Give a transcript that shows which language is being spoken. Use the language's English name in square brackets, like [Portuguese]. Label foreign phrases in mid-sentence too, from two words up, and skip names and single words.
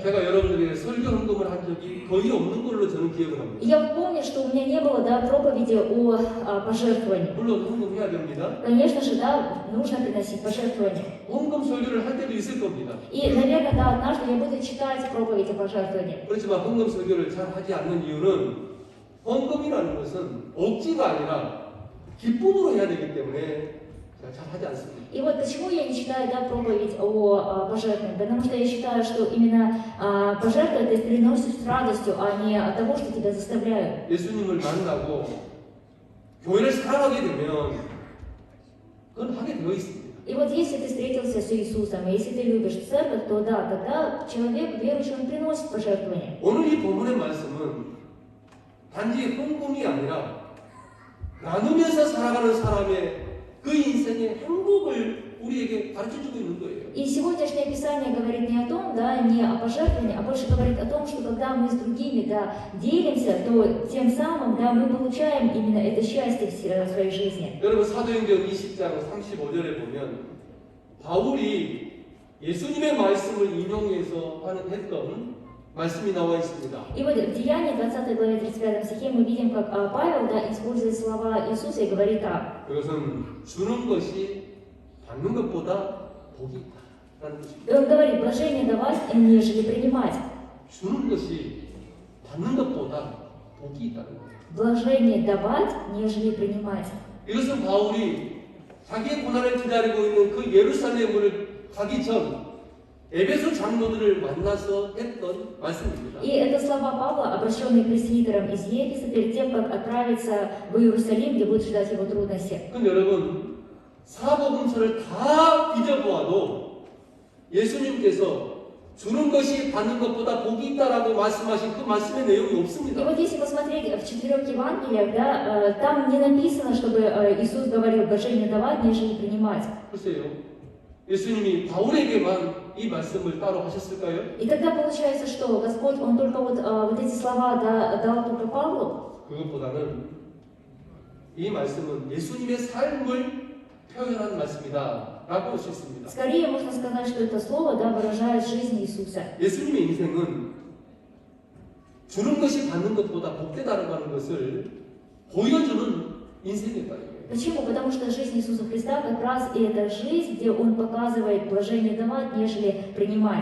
[Korean] 제가 여러분들에게 설교 헌금을 한 적이 거의 없는 걸로 저는 기억을 [Russian] И [Korean] 합니다. [Russian] я вот помню, что у меня не было, да, проповеди о пожертвовании. [Korean] 물론 헌금해야 됩니다. [Russian] Конечно же, да, нужно приносить пожертвования. [Korean] 헌금 설교를 할 때도 있을 겁니다. [Russian] И, наверное, да, однажды я буду читать проповедь о пожертвовании. [Korean] 그렇지만 헌금 설교를 잘 하지 않는 이유는 헌금이라는 것은 억지가 아니라 기쁨으로 해야 되기 때문에 제가 잘 하지 않습니다. [Russian] И вот почему я не читаю, да, проповедь о пожертвовании? Потому что я считаю, что именно пожертвовать ты приносишь с радостью, а не от того, что тебя заставляют. [Korean] 예수님을 만나고 교회를 사랑하게 되면 그건 하게 되어 있습니다. [Russian] И вот если ты встретился с Иисусом, и если ты любишь церковь, то да, тогда человек верующий, он приносит пожертвования. [Korean] 오늘 이 본문의 말씀은 단지 헌금이 아니라 나누면서 살아가는 사람의 그 인생의 행복을 우리에게 가르쳐주고 있는 거예요. [Russian] И сегодняшнее Писание говорит не о том, да, не о пожертвовании, а больше говорит о том, что когда мы с другими, да, делимся, то тем самым, да, мы получаем именно это счастье в своей жизни. [Korean] 여러분 사도행전 20장 35절에 보면 바울이 예수님의 말씀을 인용해서 했던 말씀이 나와 있습니다. [Russian] И вот в Деянии 20 главе 35 стихе мы видим, как Павел, да, использует слова Иисуса и говорит так. [Korean] 그것은 주는 것이 받는 것보다 복이 있다. [Russian] И он говорит, блажение давать, нежели принимать. [Korean] 주는 것이 받는 것보다 복이 있다는 거예요. [Russian] Блажение давать, нежели принимать. [Korean] 이것은 바울이 자기의 고난을 기다리고 있는 그 예루살렘을 가기 전 에베소 장로들을 만나서 했던 말씀입니다. [Russian] И это слова Павла, обращенные к пресвитерам из Ефеса, перед тем, как отправиться в Иерусалим, где будут ждать его трудности. [Korean] 그럼 여러분, 사복음서를 다 뒤져보아도 예수님께서 주는 것이 받는 것보다 복이 있다라고 말씀하신 그 말씀의 내용이 [Russian] И [Korean] 없습니다. [Russian] вот если посмотреть в 4 Евангелиях, да, там не написано, чтобы Иисус говорил блажение давать, нежели принимать. [Korean] 글쎄요, 예수님이 바울에게만 이 말씀을 따로 하셨을까요? [Russian] И тогда получается, что Господь, Он только вот эти слова дал только Павлу, [Korean] 그것보다는 이 말씀은 예수님의 삶을 표현한 말씀이다 라고 할 수 있습니다. [Russian] скорее можно сказать, что это слово, да, выражает жизнь Иисуса. [Korean] 예수님의 인생은 주는 것이 받는 것보다 복되다라고 하는 것을 보여주는 인생이었다. [Russian] Почему? Потому что жизнь Иисуса Христа как раз и это жизнь, где Он показывает блажение давать, нежели принимать.